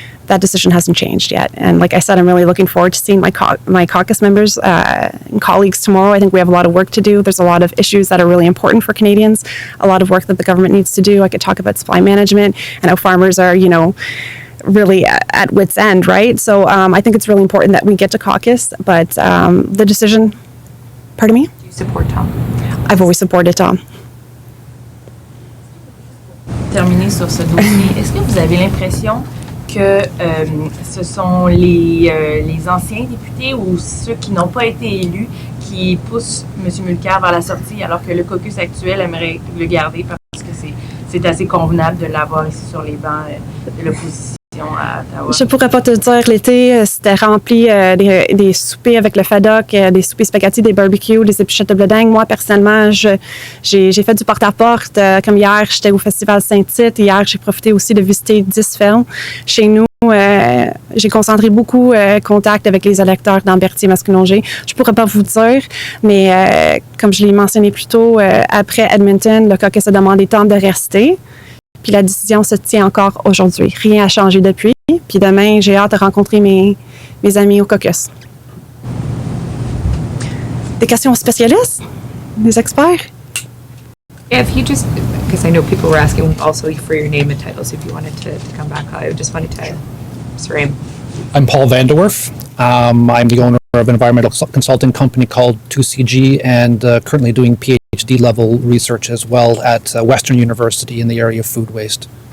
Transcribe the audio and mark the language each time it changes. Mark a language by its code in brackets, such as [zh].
[en] that decision hasn't changed yet. And like I said, I'm really looking forward to seeing my caucus members and colleagues tomorrow. I think we have a lot of work to do. There's a lot of issues that are really important for Canadians, a lot of work that the government needs to do. I could talk about supply management and how farmers are, really at wit's end, right? So I think it's really important that we get to caucus, but the decision, pardon me? Do you support Tom? I've always supported Tom. [fr] Terminer sur ce dossier, est-ce que vous avez l'impression que ce sont les anciens députés ou ceux qui n'ont pas été élus qui poussent M. Mulcair vers la sortie alors que le caucus actuel aimerait le garder parce que c'est assez convenable de l'avoir ici sur les bancs de l'opposition à Ottawa? Je pourrais pas te dire, l'été, c'était rempli des soupers avec le FADOC, des soupers spaghetti, des barbecues, des épluchettes de blé d'Inde. Moi, personnellement, j'ai fait du porte-à-porte. Comme hier, j'étais au Festival Saint-Tite. Hier, j'ai profité aussi de visiter 10 fermes chez nous. J'ai concentré beaucoup contact avec les électeurs dans Berthier-Mascoulion-G. Je pourrais pas vous dire, mais comme je l'ai mentionné plus tôt, après Edmonton, le caucus a demandé Tom de rester. Puis la décision se tient encore aujourd'hui. Rien n'a changé depuis. Puis demain, j'ai hâte de rencontrer mes amis au caucus. Des questions aux spécialistes? Des experts? [en] Yeah, if you just, because I know people were asking also for your name and titles, if you wanted to come back, I just wanted to, sorry. I'm Paul Vanderwerf. I'm the owner of an environmental consulting company called 2CG and currently doing PhD level research as well at Western University in the area of food waste.